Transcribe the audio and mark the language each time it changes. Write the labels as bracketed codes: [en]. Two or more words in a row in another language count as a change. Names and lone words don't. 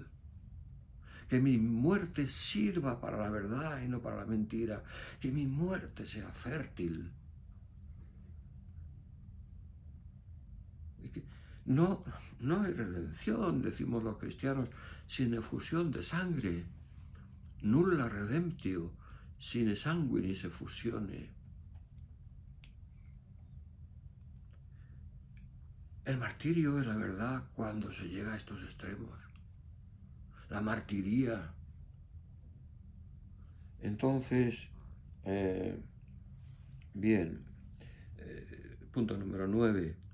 [es] Que mi muerte sirva para la verdad y no para la mentira. Que mi muerte sea fértil. Y que no hay redención, decimos los cristianos, sin efusión de sangre. [la] Nulla redemptio, sine sanguinis effusione. [es] El martirio es la verdad cuando se llega a estos extremos. La martiría. Entonces, bien, punto número 9.